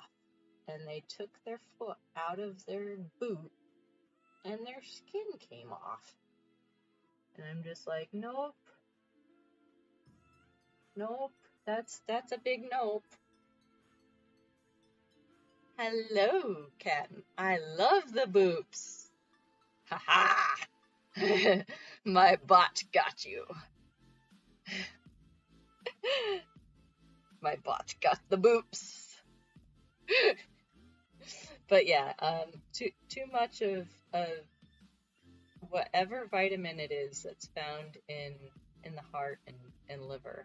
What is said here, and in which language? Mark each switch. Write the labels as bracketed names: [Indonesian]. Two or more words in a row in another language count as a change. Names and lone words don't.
[English] And they took their foot out of their boot, and their skin came off. And I'm just like, nope, nope, that's a big nope. Hello, Captain. I love the boops. Ha ha! My bot got you. My bot got the boops. But yeah, too much of whatever vitamin it is that's found in the heart and liver.